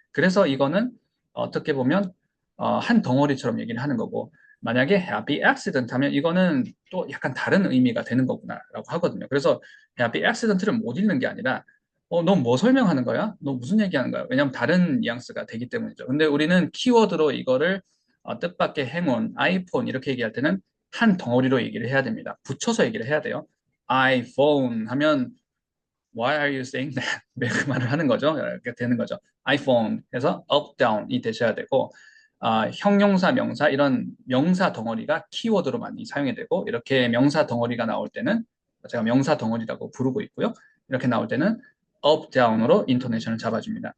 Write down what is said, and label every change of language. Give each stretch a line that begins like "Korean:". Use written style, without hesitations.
Korean: 그래서 이거는 어떻게 보면 한 덩어리처럼 얘기를 하는 거고 만약에 happy accident 하면 이거는 또 약간 다른 의미가 되는 거구나라고 하거든요. 그래서 happy accident를 못 읽는 게 아니라 너 뭐 설명하는 거야? 너 무슨 얘기하는 거야? 왜냐하면 다른 뉘앙스가 되기 때문이죠. 근데 우리는 키워드로 이거를 뜻밖의 행운, 아이폰 이렇게 얘기할 때는 한 덩어리로 얘기를 해야 됩니다. 붙여서 얘기를 해야 돼요.
English: iPhone
Korean: 하면
English: Why are you saying that?
Korean: 그 말을 하는 거죠. 이렇게 되는 거죠. iPhone 해서 up, down이 되셔야 되고 형용사, 명사 이런 명사 덩어리가 키워드로 많이 사용이 되고 이렇게 명사 덩어리가 나올 때는 제가 명사 덩어리라고 부르고 있고요. 이렇게 나올 때는 up, down으로 인토네이션을 잡아줍니다.